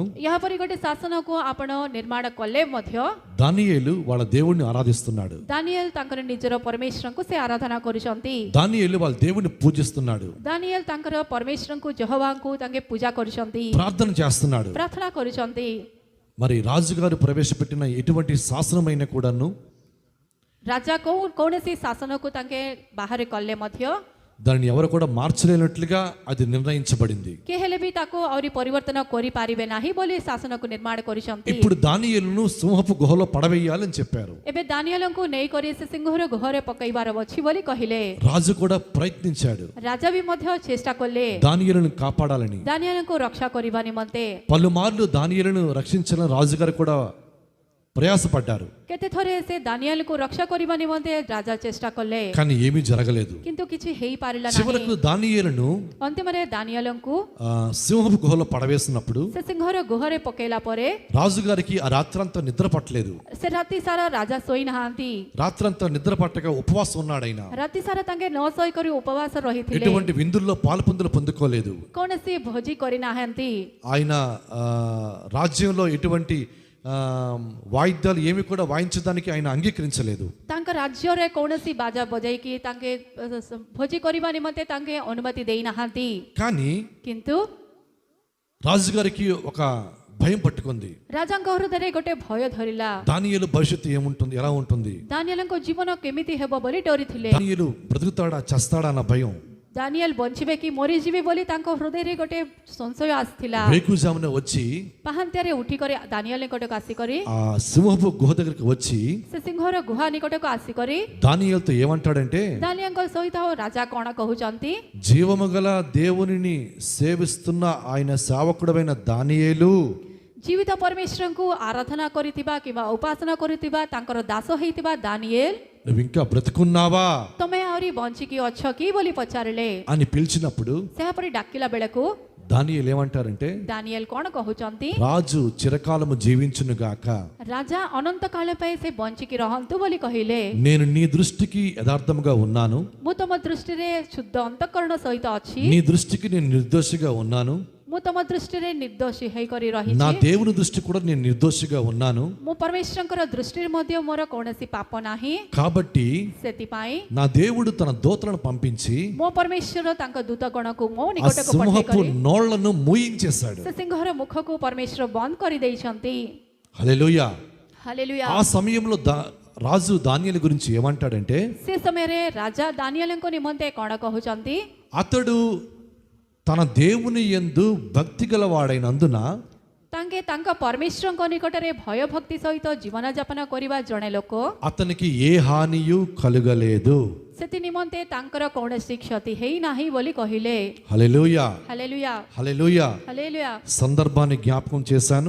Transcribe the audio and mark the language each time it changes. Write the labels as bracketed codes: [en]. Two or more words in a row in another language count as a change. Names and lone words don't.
[or] ଏହାପରି ଗୋଟେ ଶାସନକୁ ଆପଣ ନିର୍ମାଣ କଲେ ମଧ୍ୟ [te] దానియేలు వాళ్ళ దేవుణ్ణి ఆరాధిస్తున్నాడు. [or] ଦାନିଏଲ ତାଙ୍କର ନିଜର ପରମେଶ୍ୱରଙ୍କୁ ସେ ଆରାଧନା କରୁଛନ୍ତି। [te] దానియేలు వాళ్ళ దేవుణ్ణి పూజిస్తున్నాడు, [or] ଦାନିଏଲ ତାଙ୍କର ପରମେଶ୍ୱରଙ୍କୁ ଯెహୋవాଙ୍କୁ ତାଙ୍କେ ପୂଜା କରୁଛନ୍ତି, [te] ప్రార్థన చేస్తున్నాడు. [or] ପ୍ରାର୍ଥନା କରୁଛନ୍ତି। [te] మరి రాజుగారు ప్రవేశపెట్టిన ఎటువంటి శాసనమైన కూడాను [or] ରାଜା କୌଣସି ଶାସନକୁ ତାଙ୍କେ ବାହାରେ କଲେ ମଧ୍ୟ [te] దాన్ని ఎవరు కూడా మార్చలేనట్లుగా అది నిర్ణయించబడింది. [or] କେ ହେଲେ ବି ତାକୁ ଆହୁରି ପରିବର୍ତ୍ତନ କରିପାରିବେ ନାହିଁ ବୋଲି ଶାସନକୁ ନିର୍ମାଣ କରିଛନ୍ତି। [te] ఇప్పుడు దానియేలును సింహపు గుహలో పడవేయాలని చెప్పారు. [or] ଏବେ ଦାନିଏଲଙ୍କୁ ନେଇକରି ସେ ସିଂହର ଗୁହରେ ପକାଇବାର ଅଛି ବୋଲି କହିଲେ। [te] రాజు కూడా ప్రయత్నించాడు [or] ରାଜା ବି ମଧ୍ୟ ଚେଷ୍ଟା କଲେ [te] దానియేలును కాపాడాలని. [or] ଦାନିଏଲଙ୍କୁ ରକ୍ଷା କରିବା ନିମନ୍ତେ। [te] పలుమార్లు దానియేలును రక్షించిన రాజుగారు కూడా ప్రయాసపడ్డారు, [or] କେତେ ଥରେ ସେ ଦାନିଏଲକୁ ରକ୍ଷା କରିବା ନିମନ୍ତେ ରାଜା ଚେଷ୍ଟା କଲେ, [te] కానీ ఏమీ జరగలేదు. [or] କିନ୍ତୁ କିଛି ହେଇପାରିଲା [te] చివరకు [or] ନାହିଁ। [te] దానియేలును [or] ଅନ୍ତିମରେ ଦାନିଏଲଙ୍କୁ [te] సింహపు గుహలో పడవేసినప్పుడు [or] ସେ ସିଂହର ଗୁହରେ ପକେଇଲା ପରେ [te] రాజుగారికి ఆ రాత్రంతా నిద్ర పట్టలేదు. [or] ସେ ରାତି ସାରା ରାଜା ଶୋଇନାହାନ୍ତି। [te] రాత్రంతా నిద్ర పట్టక ఉపవాసం ఉన్నాడు ఆయన. [or] ରାତି ସାରା ତାଙ୍କେ ନ ଶୋଇ କରି ଉପବାସ ରହିଥିଲେ, [te] ఎటువంటి విందుల్లో పాలుపొందులు పొందుకోలేదు. [or] କୌଣସି ଭୋଜି କରିନାହାନ୍ତି। [te] ఆయన రాజ్యంలో ఎటువంటి వాయిద్యాలు ఏమి కూడా వాయించడానికి ఆయన అంగీకరించలేదు. [or] ତାଙ୍କ ରାଜ୍ୟରେ କୌଣସି ବାଜା ବଜାଇକି ତାଙ୍କେ ଭୋଜି କରିବା ନିମନ୍ତେ ତାଙ୍କେ ଅନୁମତି ଦେଇନାହାନ୍ତି। [te] కానీ [or] କିନ୍ତୁ [te] రాజుగారికి ఒక భయం పట్టుకుంది. [or] ରାଜାଙ୍କ ହୃଦୟରେ ଗୋଟେ ଭୟ ଧରିଲା। [te] దానియేలు భవిష్యత్తు ఏముంటుంది, ఎలా ఉంటుంది, [or] ଦାନିଏଲଙ୍କ ଜୀବନ କେମିତି ହେବ ବୋଲି ଡରିଥିଲେ। [te] దానియేలు బ్రతుకుతాడా చస్తాడా అన్న భయం. [or] ଦାନିଏଲ ବଞ୍ଚିବେ କି ମରିଯିବେ ବୋଲି ତାଙ୍କ ହୃଦୟରେ ଗୋଟେ ସଂଶୟ ଆସିଥିଲା। [te] వేకుజామున వచ్చి [or] ପାହାନ୍ତିଆରେ ଉଠିକରି ଦାନିଏଲ ନିକଟକୁ ଆସିକରି [te] ఆ సింహపు గుహ దగ్గరికి వచ్చి [or] ସେ ସିଂହର ଗୁହା ନିକଟକୁ ଆସିକରି [te] దానియేలుతో ఏమంటాడంటే, [or] ଦାନିଏଲଙ୍କ ସହିତ ରାଜା କଣ କହୁଛନ୍ତି, [te] జీవము గల దేవునిని సేవిస్తున్న ఆయన సేవకుడైన దానియేలు, [or] ଜୀବିତ ପରମେଶ୍ୱରଙ୍କୁ ଆରାଧନା କରିଥିବା କିମ୍ବା ଉପାସନା କରୁଥିବା ତାଙ୍କର ଦାସ ହେଇଥିବା ଦାନିଏଲ, [te] నువ్వు ఇంకా బ్రతుకున్నావా [or] ତମେ ଆହୁରି ବଞ୍ଚିକି ଅଛ କି ବୋଲି ପଚାରିଲେ। [te] అని పిలిచినప్పుడు [or] ସେହାପରି ଡାକିଲା ବେଳକୁ [te] దానియేలు ఏమంటారంటే, [or] ଦାନିଏଲ କଣ କହୁଛନ୍ତି, [te] రాజు చిరకాలము జీవించును గాక, [or] ରାଜା ଅନନ୍ତ କାଳ ପାଇଁ ସେ ବଞ୍ଚିକି ରହନ୍ତୁ ବୋଲି କହିଲେ। [te] నేను నీ దృష్టికి యథార్థముగా ఉన్నాను, [or] ମୁଁ ତମ ଦୃଷ୍ଟିରେ ଶୁଦ୍ଧ ଅନ୍ତଃକରଣ ସହିତ ଅଛି, [te] నీ దృష్టికి నేను నిర్దోషిగా ఉన్నాను, [or] ମୁଁ ତମ ଦୃଷ୍ଟିରେ ନିର୍ଦ୍ଦୋଷୀ ହେଇକରି [te] నా [or] ରହିଛି, [te] దేవుని దృష్టి కూడా నేను నిర్దోషిగా ఉన్నాను. [or] ମୁଁ ପରମେଶ୍ୱରଙ୍କର ଦୃଷ୍ଟିରେ ମଧ୍ୟ ମୋର କୌଣସି ପାପ ନାହିଁ। [te] కాబట్టి [or] ସେଥିପାଇଁ [te] నా దేవుడు తన దూతలను పంపించి [or] ମୋ ପରମେଶ୍ୱର ତାଙ୍କ ଦୂତଗଣକୁ ମୋ [te] ఆ [or] ନିକଟକୁ [te] సింహపు [or] ପଠେଇକରି [te] నోళ్లను మూయించేశాడు. [or] ସେ ସିଂହର ମୁଖକୁ ପରମେଶ୍ୱର ବନ୍ଦ କରିଦେଇଛନ୍ତି। [te] హల్లెలూయా. [or] ହାଲେଲୁୟା। [te] ఆ సమయంలో రాజు దానియేలు గురించి ఏమంటాడంటే, [or] ସେ ସମୟରେ ରାଜା ଦାନିଏଲଙ୍କ ନିମନ୍ତେ କଣ କହୁଛନ୍ତି, [te] అతడు తన దేవుని యందు భక్తి గలవాడైనందున [or] ତାଙ୍କେ ତାଙ୍କ ପରମେଶ୍ୱରଙ୍କ ନିକଟରେ ଭୟ ଭକ୍ତି ସହିତ ଜୀବନ ଯାପନ କରିବା ଜଣେ ଲୋକ, [te] అతనికి ఏ హానియు కలుగలేదు. [or] ସେଥି ନିମନ୍ତେ ତାଙ୍କର କୌଣସି କ୍ଷତି ହେଇନାହିଁ ବୋଲି କହିଲେ। [te] హల్లెలూయా, [or] ହାଲେଲୁୟା [te] హల్లెలూయా. [or] ହାଲେଲୁୟା। [te] సందర్భాన్ని జ్ఞాపకం చేశాను,